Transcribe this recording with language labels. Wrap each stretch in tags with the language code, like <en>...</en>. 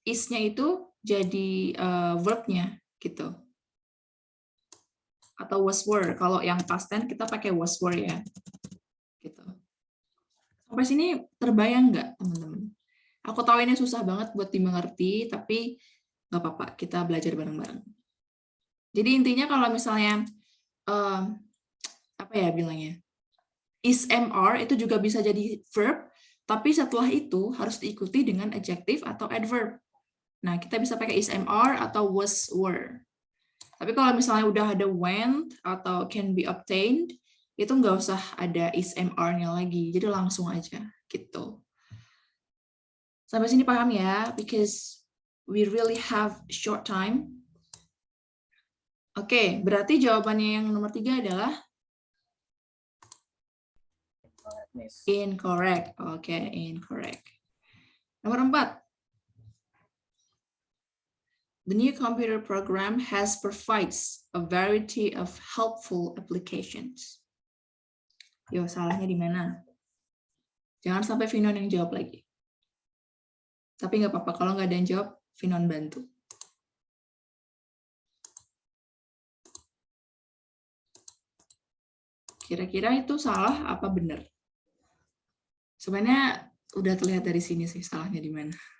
<id>Is-nya itu jadi verbnya gitu. Atau was were. Kalau yang past tense kita pakai was were ya. Gitu. Sampai sini terbayang nggak, teman-teman? Aku tahu ini susah banget buat dimengerti, tapi nggak apa-apa, kita belajar bareng-bareng. Jadi intinya kalau misalnya apa ya bilangnya, is MR itu juga bisa jadi verb, tapi setelah itu harus diikuti dengan adjective atau adverb. Nah, kita bisa pakai is MR atau was were. Tapi kalau misalnya udah ada went atau can be obtained, itu nggak usah ada is MR-nya lagi, jadi langsung aja gitu. Sampai sini paham ya?</id> <en>Because we really have short time.</en> <id>Oke, berarti jawabannya yang nomor 3 adalah incorrect. Oke, incorrect. Nomor 4.</id> <en>The new computer program has provides a variety of helpful applications.</en> <id>Yo, salahnya di mana? Jangan sampai Finon yang jawab lagi. Tapi nggak apa-apa, kalau nggak ada yang jawab, Finon bantu. Kira-kira itu salah apa benar? Sebenarnya udah terlihat dari sini sih salahnya di mana.</id>